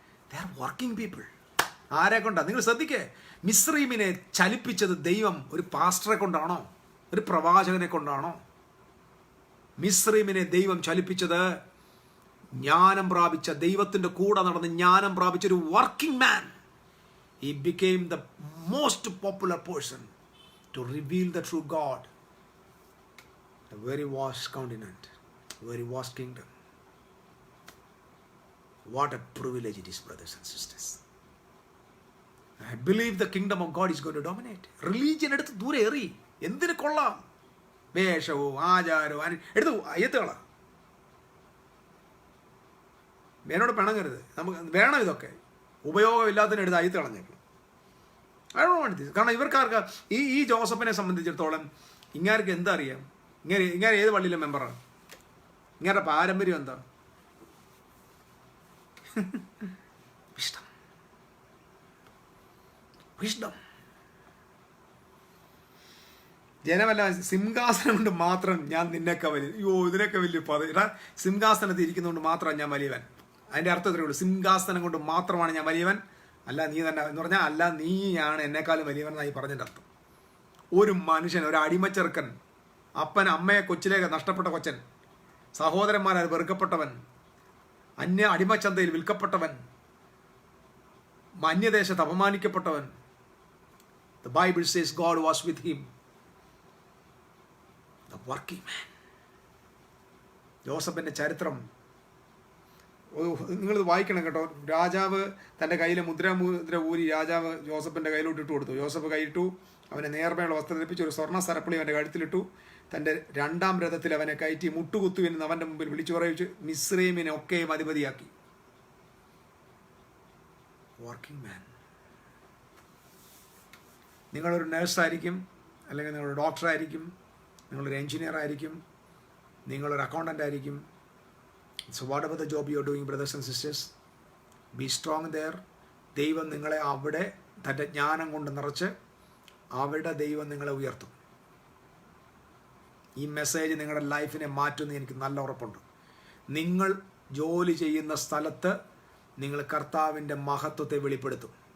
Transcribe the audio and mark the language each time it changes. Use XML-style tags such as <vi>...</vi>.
<en>They are working people.</en> <ml>ആരെ കൊണ്ടാണ്? നിങ്ങൾ ശ്രദ്ധിക്കേ, മിസ്രൈമിനെ ചലിപ്പിച്ചത് ദൈവം ഒരു പാസ്റ്ററെ കൊണ്ടാണോ, ഒരു പ്രവാചകനെ കൊണ്ടാണോ? മിസ്രൈമിനെ ദൈവം ചലിപ്പിച്ചത് ജ്ഞാനം പ്രാപിച്ച, ദൈവത്തിൻ്റെ കൂടെ നടന്ന് ജ്ഞാനം പ്രാപിച്ച ഒരു working man.</ml> <en>He became the most popular person to reveal the true God, the very vast continent, very vast kingdom. What a privilege it is, brothers and sisters. I believe the kingdom of God is going to dominate.</en> <ml>Religion എടുത്ത് ദൂരെ എറി. എന്തിനു കൊള്ളാം? വേഷവും ആചാരവും എടുത്ത് അയ്യത്തുകളാ. എന്നോട് പിണങ്ങരുത്. നമുക്ക് വേണം ഇതൊക്കെ. ഉപയോഗമില്ലാത്തതിന് എടുത്ത് അയ്യത്ത് കളഞ്ഞേക്കണം. കാരണം ഇവർക്കാർക്ക് ഈ ജോസഫിനെ സംബന്ധിച്ചിടത്തോളം ഇങ്ങാർക്ക് എന്താ അറിയാം? ഇങ്ങനെ ഏത് പള്ളിയിലെ മെമ്പറാണ്? ഇങ്ങനെ പാരമ്പര്യം എന്താ? വിഷ്ണം. ജനമല്ല, സിംഹാസനം കൊണ്ട് മാത്രം ഞാൻ നിന്നൊക്കെ വലിയ, ഇതിനൊക്കെ വലിയ സിംഹാസനത്തിൽ ഇരിക്കുന്നതുകൊണ്ട് മാത്രമാണ് ഞാൻ വലിയവൻ. അതിൻ്റെ അർത്ഥം ഇത്രയേ ഉള്ളൂ. സിംഹാസനം കൊണ്ട് മാത്രമാണ് ഞാൻ വലിയവൻ, അല്ല നീ തന്നെ എന്ന് പറഞ്ഞാൽ, അല്ല നീയാണ് എന്നെക്കാളും വലിയവൻ എന്നായി പറഞ്ഞതിൻ്റെ അർത്ഥം. ഒരു മനുഷ്യൻ, ഒരു അടിമച്ചെറുക്കൻ, അപ്പൻ അമ്മയെ കൊച്ചിലേക്ക് നഷ്ടപ്പെട്ട കൊച്ചൻ, സഹോദരന്മാരാൽ വെറുക്കപ്പെട്ടവൻ, അടിമച്ചന്തയിൽ വിൽക്കപ്പെട്ടവൻ, അന്യദേശത്ത് അപമാനിക്കപ്പെട്ടവൻ.</ml> <en>The Bible says God was with him, the working man.</en> <ml>ജോസഫിൻ്റെ ചരിത്രം നിങ്ങളിത് വായിക്കണം കേട്ടോ. രാജാവ് തൻ്റെ കയ്യിലെ മുദ്ര ഊരി രാജാവ് ജോസഫിൻ്റെ കയ്യിലോട്ട് ഇട്ട് കൊടുത്തു. ജോസഫ് കൈയിട്ടു, അവനെ നേർമയുള്ള വസ്ത്രം ധരിപ്പിച്ച് ഒരു സ്വർണ്ണ സരപ്പളി അവൻ്റെ കഴുത്തിലിട്ടു. തൻ്റെ 2ാം രഥത്തിൽ അവനെ കയറ്റി മുട്ടുകുത്തുവെന്ന് അവൻ്റെ മുമ്പിൽ വിളിച്ചു പറയിച്ച് മിസ്രൈമിനെ ഒക്കെയും അധിപതിയാക്കി.</ml> <en>Working man.</en> <ml>നിങ്ങളൊരു നേഴ്സായിരിക്കും, അല്ലെങ്കിൽ നിങ്ങളൊരു ഡോക്ടറായിരിക്കും, നിങ്ങളൊരു എൻജിനീയർ ആയിരിക്കും, നിങ്ങളൊരു അക്കൗണ്ടൻ്റ് ആയിരിക്കും.</ml> <en>So whatever the job you are doing, brothers and sisters, be strong there.</en> <ml>ദൈവം നിങ്ങളെ അവിടെ തൻ്റെ ജ്ഞാനം കൊണ്ട് നിറച്ച് അവിടെ ദൈവം നിങ്ങളെ ഉയർത്തും. ഈ മെസ്സേജ് നിങ്ങളുടെ ലൈഫിനെ മാറ്റുമെന്ന് എനിക്ക് നല്ല ഉറപ്പുണ്ട്. നിങ്ങൾ ജോലി ചെയ്യുന്ന സ്ഥലത്ത് നിങ്ങൾ കർത്താവിൻ്റെ മഹത്വത്തെ വെളിപ്പെടുത്തും.</ml>